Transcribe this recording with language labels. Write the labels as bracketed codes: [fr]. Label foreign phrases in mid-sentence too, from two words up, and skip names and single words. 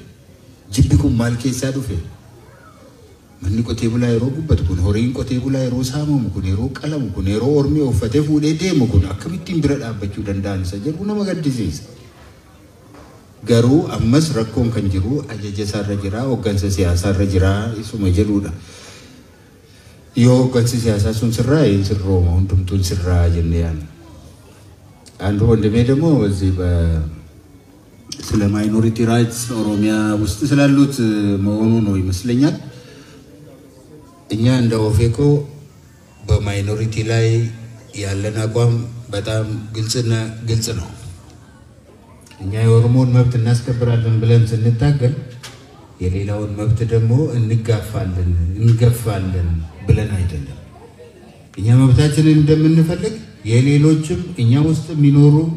[om] Jibbi kun maal keessaa dhufe? Manni qotee bulaa yeroo gubbatu kun horiin qotee bulaa yeroo saamamu kun yeroo qalamu kun yeroo ormi uffatee fuudhee deemu kun akkamittiin bira dhaabbachuu danda'an isa jedhu nama gaddisiisa. Garuu ammas rakkoon kan jiru ajaja isaarra jira, hooggansa siyaasaarra jira isuma jedhudha. Yoo hooggansi siyaasaa sun sirraa sirrooma hundumtuun sirraa jennee yaanna. [am] አንዱ ወንድሜ ደግሞ እዚህ ስለ [en] minority rights [am] ኦሮሚያ ውስጥ ስላሉት መሆኑ ነው ይመስለኛል። እኛ እንደ ኦፌኮ በማይኖሪቲ ላይ ያለን አቋም በጣም ግልጽ ነው። እኛ የኦሮሞን መብት እናስከብራለን ብለን ስንታገል የሌላውን መብት ደግሞ እንገፋለን ብለን አይደለም። እኛ መብታችንን እንደምንፈልግ የሌሎችም እኛ ውስጥ የሚኖሩ